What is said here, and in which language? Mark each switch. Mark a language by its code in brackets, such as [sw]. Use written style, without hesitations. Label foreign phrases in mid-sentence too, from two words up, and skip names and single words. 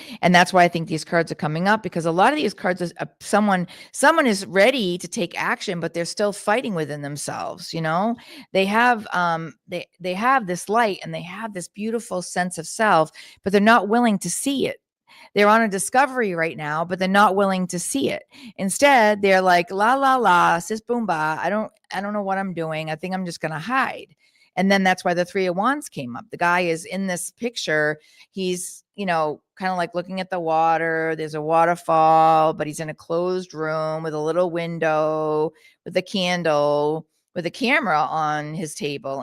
[en] And that's why I think these cards are coming up, because a lot of these cards is someone is ready to take action, but they're still fighting within themselves. They have they have this light, and they have this beautiful sense of self, but they're not willing to see it. They're on a discovery right now, but they're not willing to see it. Instead, they're like, la, la, la, sis, boom, ba. I don't know what I'm doing. I think I'm just going to hide. And then that's why the Three of Wands came up. The guy is in this picture. He's, kind of like looking at the water. There's a waterfall, but he's in a closed room with a little window, with a candle, with a camera on his table.